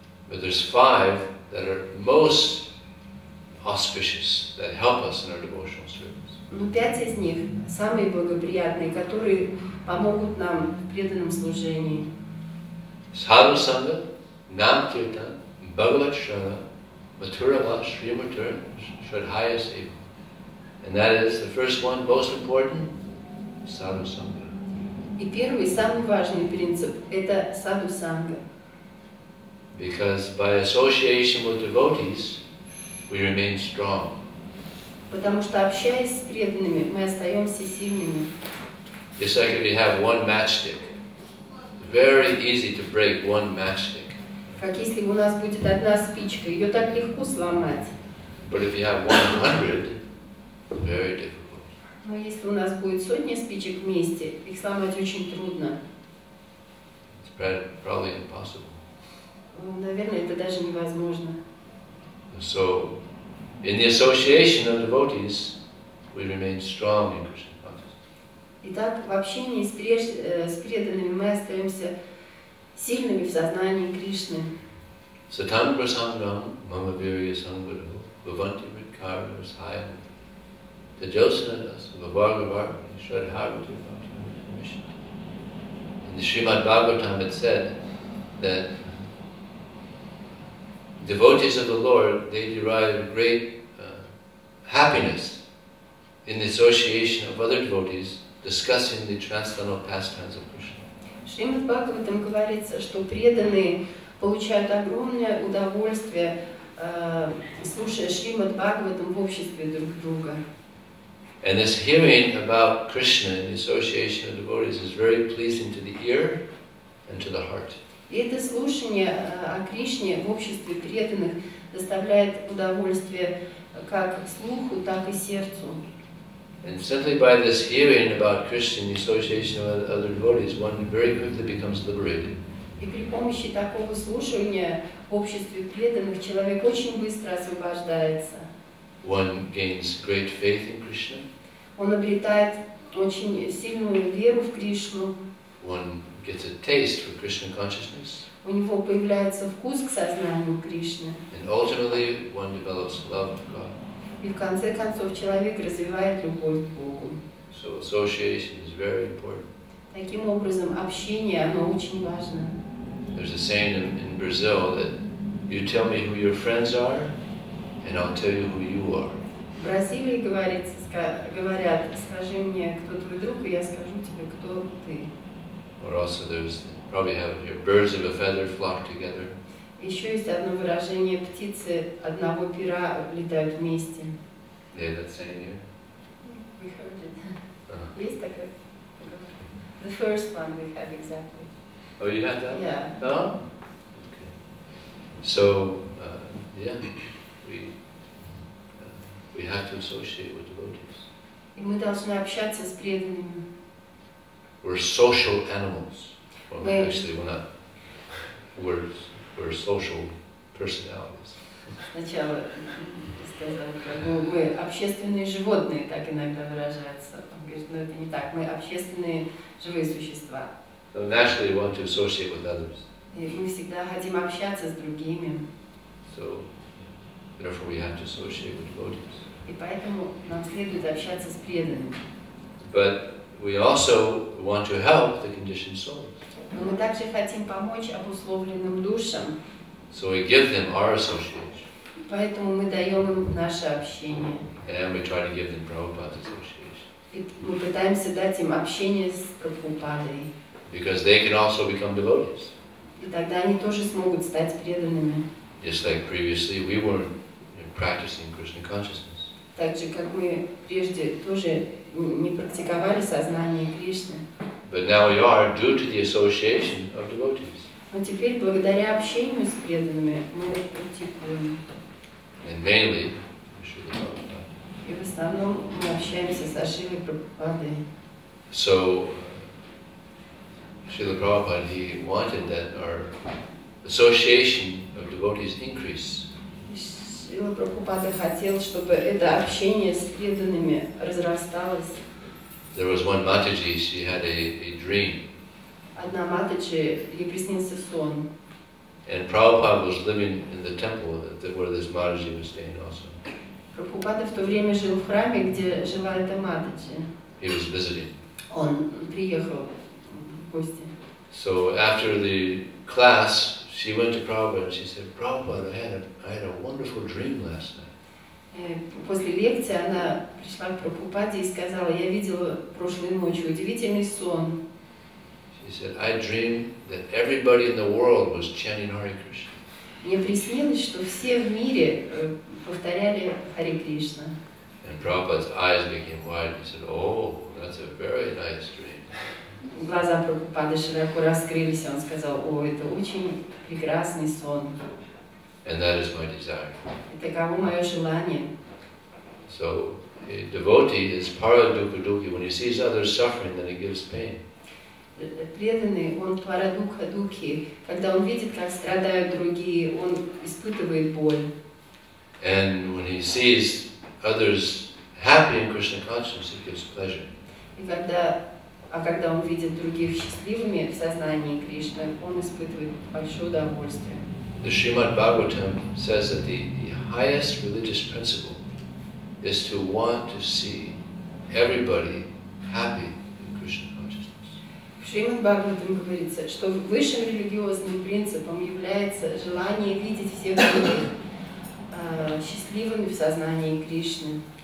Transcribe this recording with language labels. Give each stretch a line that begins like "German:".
English: But there's 5 that are most auspicious, that help us in our devotional service.
Russian: Но 5 из них самые благоприятные, которые помогут нам в преданном служении. Sadhu Sangha, Nam Kirtan, Bhagavat Shrana, Mathura Vas, Srimathura, Shradhaya Seva.
English: And that is the first one, most important, Sadhu Sangha.
Russian: И первый, самый важный принцип – это саду санга.
English: Because by association with devotees, we remain strong.
Russian: Потому что, общаясь с преданными, мы остаемся сильными.
English: It's like if you have one matchstick. Very easy to break one matchstick.
Russian: Как если у нас будет одна спичка, ее так легко сломать.
English: But if you have 100, very difficult.
Russian: Но если у нас будет сотня спичек вместе, их сломать очень трудно.
English: It's probably impossible.
Russian: Наверное, это даже невозможно.
English: So, in the association of devotees, we remain strong in Krishna consciousness.
Russian: Итак, в общении с преданными мы остаемся сильными в сознании Кришны.
Sanskrit: Satam prasangam mama virya sangvado bhavanti vidkara sahayam tajosanadas bhavargavar shradharvati mission.
English: In the Srimad Bhagavatam it said that devotees of the Lord, they derive great happiness in the association of other devotees discussing the transcendental pastimes of Krishna.
Russian: В Srimad Bhagavatam говорится, что преданные получают огромное удовольствие, слушая Srimad Bhagavatam в обществе друг друга.
English: And this hearing about Krishna in the association of devotees is very pleasing to the ear and to the heart.
Russian: И это слушание о Кришне в обществе преданных доставляет удовольствие как слуху, так и сердцу.
English: And simply by this hearing about Krishna in the association of other devotees, one very quickly becomes liberated.
Russian: И при помощи такого слушания в обществе преданных человек очень быстро освобождается.
English: One gains great faith in Krishna.
Russian: Он обретает очень сильную веру в Кришну.
English: One gets a taste for Krishna consciousness.
Russian: У него появляется вкус к сознанию Кришны.
English: And ultimately, one develops love of God.
Russian: И в конце концов человек развивает любовь к Богу.
English: So association is very important.
Russian: Таким образом, общение, оно очень важно.
English: There's a saying in Brazil that you tell me who your friends are, and I'll tell you who you are.
Russian: В Бразилии говорят, скажи мне, кто твой друг, и я скажу тебе, кто ты.
English: Or also there's, probably have here, birds of a feather flock together.
Russian: Еще есть одно выражение: птицы одного пера летают вместе.
English: Yeah, that's saying here. We heard it.
Russian: Есть такое?
English: The first one we have exactly. Oh, you had that? Yeah. No? Okay. So, yeah, we have to associate with devotees.
Russian: И мы должны общаться с преданными.
English: We're social animals. Well, Right. actually, we're not. We're social personalities.
Russian: Сначала сказали, мы общественные животные, так иногда выражаются. Он говорит, но это не так, мы общественные живые существа.
English: So naturally, we want to associate with others.
Russian: И мы всегда хотим общаться с другими.
English: So, therefore, we have to associate with devotees.
Russian: И поэтому нам следует общаться с преданными.
English: But we also want to help the conditioned souls.
Russian: Но мы также хотим помочь обусловленным душам.
English: So we give them our association.
Russian: Поэтому мы даем им наше общение.
English: And we try to give them Prabhupada's association.
Russian: И мы пытаемся дать им общение с Прабхупадой.
English: Because they can also become devotees.
Russian: И тогда они тоже смогут стать преданными.
English: Just like previously, we weren't practicing Krishna consciousness.
Russian: Так же, как мы прежде тоже не практиковали сознание Кришны.
English: But now we are due to the association of devotees.
Russian: Но теперь, благодаря общению с преданными, мы практикуем.
English: And mainly, Srila Prabhupada.
Russian: И в основном мы общаемся со Шрилой Прабхупадой.
English: So, Srila Prabhupada, he wanted that our association of devotees increase.
Russian: Шрила Прабхупада хотел, чтобы это общение с преданными разрасталось.
English: there was one Mataji, she had a dream.
Russian: Одна Матаджи, ей приснился сон.
English: And Prabhupada was living in the temple where this Mataji was staying also.
Russian: Прабхупада в то время жил в храме, где жила эта Матаджи.
English: He was visiting.
Russian: Он приехал в гости.
English: So after the class, she went to Prabhupada and she said, Prabhupada, I had a wonderful dream last night.
Russian: После лекции она пришла к Прабхупаде и сказала: я видела прошлой ночью удивительный сон.
English: She said, I dreamed that everybody in the world was chanting Hare Krishna.
Russian: Мне приснилось, что все в мире повторяли Харе Кришна.
English: And Prabhupada's eyes became wide. He said, oh, that's a very nice dream.
Russian: Глаза Прабхупады широко раскрылись, и он сказал: о, это очень прекрасный сон.
English: And that is my desire.
Russian: И таково мое желание.
English: So a devotee is paradukha-dukhi. When he sees others suffering, then he gives pain.
Russian: Преданный, он парадукха-дукхи. Когда он видит, как страдают другие, он испытывает боль.
English: And when he sees others happy in Krishna consciousness, it gives pleasure.
Russian: И когда он видит других счастливыми в сознании Кришны, он испытывает большое удовольствие.
English: The Srimad Bhagavatam says that the highest religious principle is to want to see everybody happy in Krishna consciousness.
Russian: В Srimad Bhagavatam говорится, что высшим религиозным принципом является желание видеть всех других счастливыми в сознании Кришны.